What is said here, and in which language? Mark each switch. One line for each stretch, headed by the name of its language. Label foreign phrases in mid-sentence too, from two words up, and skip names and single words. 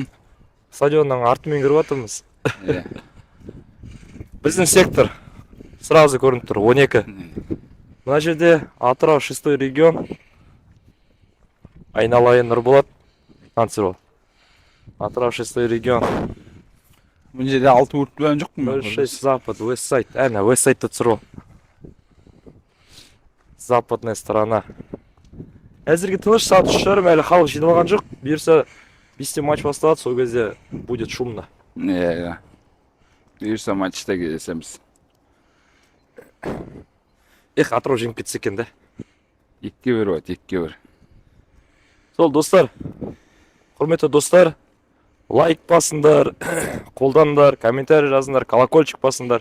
Kazakh: Стадионның артымен кіріп жатырмыз. Біздің сектор сразу көрініп тұр, 12. Мына жерде Атырау 6-й регион. Айналайын Нұрболат, Атырау 6-й регион. Мына жерде 6 урт bilen жокпу?
Russian: Большой запад, Westside.
Kazakh: Әне, Westside'да тұру.
Russian: Западная сторона.
Kazakh: Әзірге тыныш, саат 3:30, әлі халық жиналған жоқ. Бұйырса 5-те матч басталады, сол кезде
Russian: будет шумно.
Kazakh: Бұйырса матчта кездесеміз. Атырау жеңіп кетсе екен да. 2-1 болады, 2-1. Сол достар, құрметті достар, лайк басыңдар, қолданыңдар, комментарий жазыңдар, колокольчик басыңдар.